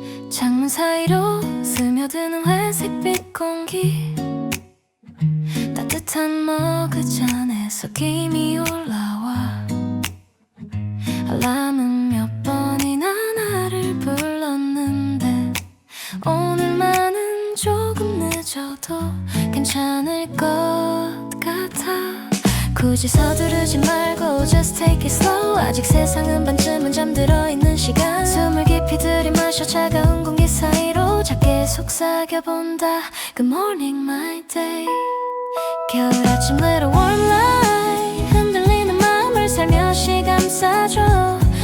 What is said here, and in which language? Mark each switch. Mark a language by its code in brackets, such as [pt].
[ko] 창문 사이로 스며드는 회색빛 공기, 따뜻한 머그잔 안에서 김이 올라와. 알람은 몇 번이나 나를 불렀는데 오늘만은 조금 늦어도 괜찮을 것 같아. 굳이 서두르지 말고 [en] just take it slow. [ko] 아직 세상은 반쯤은 잠들어 있는 시간. 숨을 깊이 들이마셔 차가운 공기 사이로 작게 속삭여본다. [en] Good morning my day. [ko] 겨울 아침 [en] little warm light, [ko] 흔들리는 마음을 살며시 감싸줘.